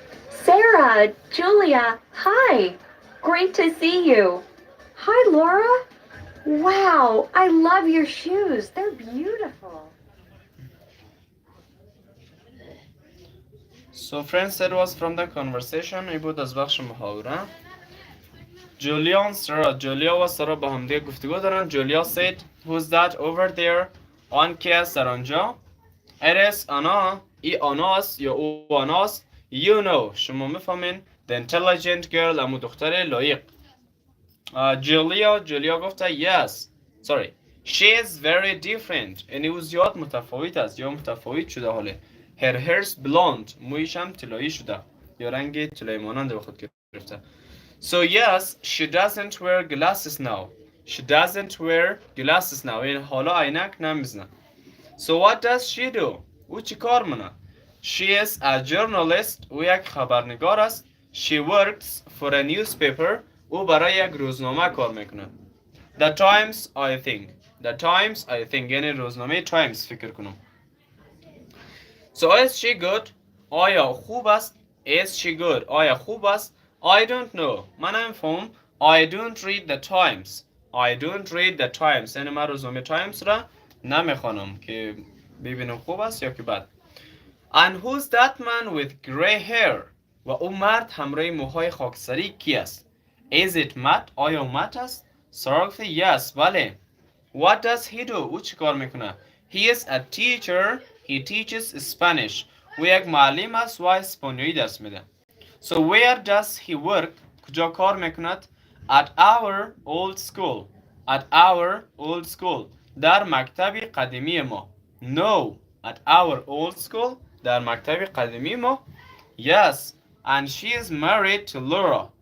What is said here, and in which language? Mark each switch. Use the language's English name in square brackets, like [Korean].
[English] Sarah, Julia, hi. Great to see you. Hi, Laura. Wow, I love your shoes. They're beautiful. So friends, that was from the conversation. [Persian] این بود از بخش محاوره. جولیا و سارا با هم دیگه گفتگو دارن. [English] Julia said, who's that over there? [Persian] آن کی است در آنجا؟ [English] It is [Persian] آنا. ای آناست یا او آناست. [English] You know. [Persian] شما میفهمین. [English] The intelligent girl. [Persian] امو دختر لایق. جولیا گفته yes. [English] Sorry. She is very different. [Persian] یعنی او زیاد متفاوت است یا متفاوت شده حاله. [English] Her hair's blonde. [Persian] مویش هم طلایی شده یا رنگ طلایی مانند به خود گرفته. [English] So yes, she doesn't wear glasses now. She doesn't wear glasses now. [Persian] یعنی حالا عینک نمیزنه. [English] So what does she do? [Persian] او چی کار منه؟ [English] She is a journalist. [Persian] او یک خبرنگار است. [English] She works for a newspaper. [Persian] او برای یک روزنامه کار میکنه. [English] The Times I think. The Times I think. [Persian] یعنی روزنامه Times فکر کنم. [English] So is she good? [Persian] آیا خوب است؟ [English] Is she good? [Persian] آیا خوب است؟ [English] I don't know. [Persian] من نمیفهم. [English] I don't read the Times. I don't read the Times. [Persian] یعنی من روزنامه Times را نمیخوانم که ببینم خوب است یا که بد. [English] And who's that man with gray hair? [Persian] و اون مرد همراه موهای خاکستری کی است؟ [English] Is it Matt? [Persian] آیا مت است؟ سارا گفته yes. [English] بله. What does he do? [Persian] او چی کار میکنه؟ [English] He is a teacher. He teaches Spanish. [Persian] او یک معلم است و اسپانیایی درس میده. [English] So where does he work? [Persian] کجا کار میکند؟ [English] At our old school. At our old school. [Persian] در مکتب قدیمی ما. [English] No. At our old school. [Persian] در مکتب قدیمی ما. [English] Yes. And she is married to Laura.